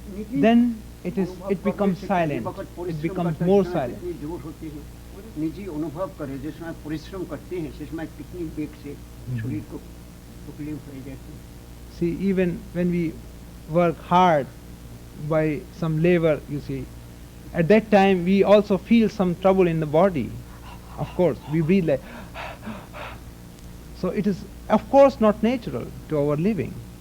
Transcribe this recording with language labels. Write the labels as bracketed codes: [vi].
[en] Then it becomes silent. It becomes more silent. [hi] निजी अनुभव करे, जिस समय परिश्रम करते हैं, जिस समय कितनी वेग से शरीर को तकलीफ हो जाती है. [en] See, even when we work hard by some labor, you see, at that time we also feel some trouble in the body. Of course, we breathe like. So it is, of course, not natural to our living.